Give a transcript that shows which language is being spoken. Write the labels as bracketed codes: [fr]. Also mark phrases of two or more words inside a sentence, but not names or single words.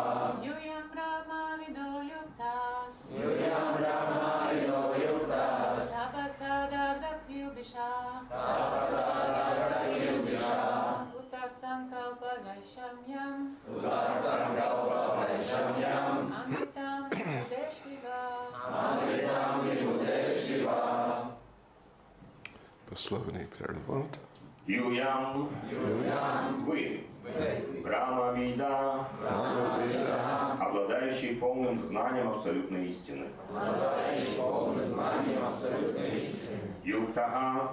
[sa] यूयं ब्रह्म विदो युक्तास् तपसा दग्ध किल्बिषा कूट संकल्प वैषम्यम् अमृतम् विबुधेश्व इव [ru] Пословный перевод. Юям, вы, Брахмавида, обладающие обладающий полным знанием абсолютной истины. Юктаха,